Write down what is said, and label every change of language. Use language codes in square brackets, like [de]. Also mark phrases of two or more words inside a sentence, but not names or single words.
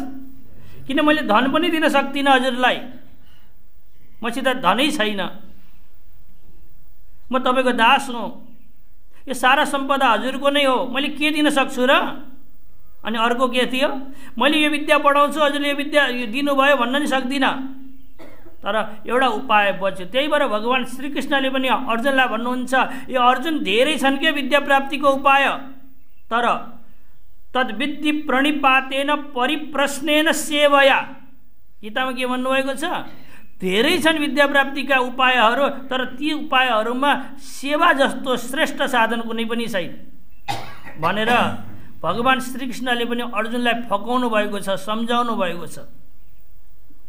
[ne] किन मैले धन पनि दिन सक्दिनँ हजुरलाई, मसित धनै छैन, म तपाईँको दास हुँ, यो सारा सम्पदा हजुरको नै हो, मैले के दिन सक्छु र? अनि अर्को के थियो, मैले यो विद्या पढाउँछु, हजुरले यो विद्या दिनुभयो भन्न नि सक्दिनँ। तर एउटा उपाय बच्यो। त्यही भएर भगवान् श्रीकृष्णले पनि अर्जुनलाई भन्नुहुन्छ, यो अर्जुन धेरै छन् के विद्या प्राप्तिको उपाय, तर [sa] तद्विद्धि प्रणिपातेन परिप्रश्नेन सेवया। [ne] गीतामा के भन्नुभएको छ? धेरै छन् विद्या प्राप्तिका उपायहरू, तर ती उपायहरूमा सेवा जस्तो श्रेष्ठ साधन कुनै पनि छैन भनेर भगवान् श्रीकृष्णले पनि अर्जुनलाई फकाउनु भएको छ, सम्झाउनु भएको छ।